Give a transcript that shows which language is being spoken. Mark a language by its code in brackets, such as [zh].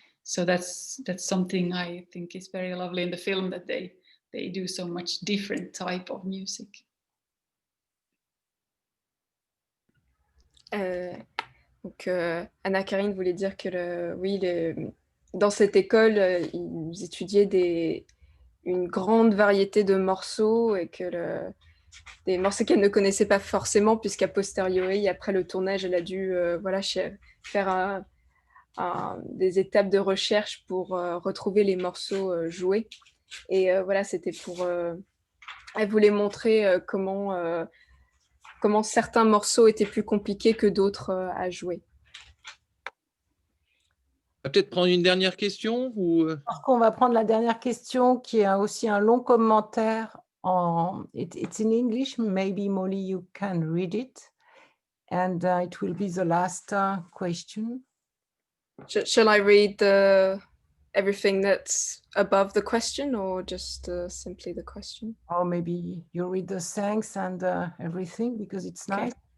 [en] So that's something I think is very lovely in the film, that they do so much different type of music. [fr] Donc Anna-Karin voulait dire que dans cette école, ils étudiaient une grande variété de morceaux et que des morceaux qu'elle ne connaissait pas forcément, puisqu'à posteriori, après le tournage, elle a dû faire des étapes de recherche pour retrouver les morceaux joués. Et voilà, c'était pour... elle voulait montrer comment certains morceaux étaient plus compliqués que d'autres à jouer. On va peut-être prendre une dernière question ou... On va prendre la dernière question qui est aussi un long commentaire. [en] It's in English, maybe Molly you can read it, and it will be the last question. Shall I read everything that's above the question, or just simply the question? Or maybe you read the thanks and everything, because it's nice.